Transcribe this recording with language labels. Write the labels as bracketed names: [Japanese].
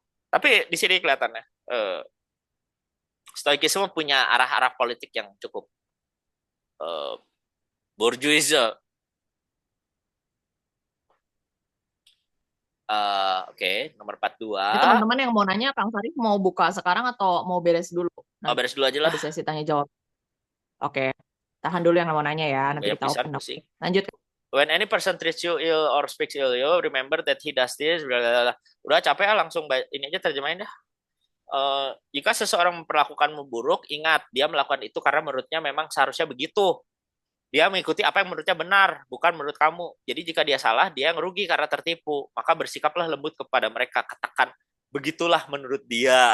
[Indonesian] Tapi di sini kelihatannya Stoikisme punya arah-arah politik yang cukup bourgeois. Oke, nomor 42. Teman-teman yang mau nanya, Kang Sarif mau buka sekarang atau mau beres dulu? Beres dulu aja lah. Ada sesi tanya jawab. Oke, tahan dulu yang mau nanya ya. Nanti kita [English] open up. [Indonesian] Lanjut. [English] When any person treats you ill or speaks ill you, remember that he does this. [Indonesian] Udah capek langsung ini aja terjemahin dah. Jika seseorang memperlakukanmu buruk, ingat dia melakukan itu karena menurutnya memang seharusnya begitu. Dia mengikuti apa yang menurutnya benar, bukan menurut kamu. Jadi jika dia salah, dia yang rugi karena tertipu. Maka bersikaplah lembut kepada mereka. Katakan, begitulah menurut dia.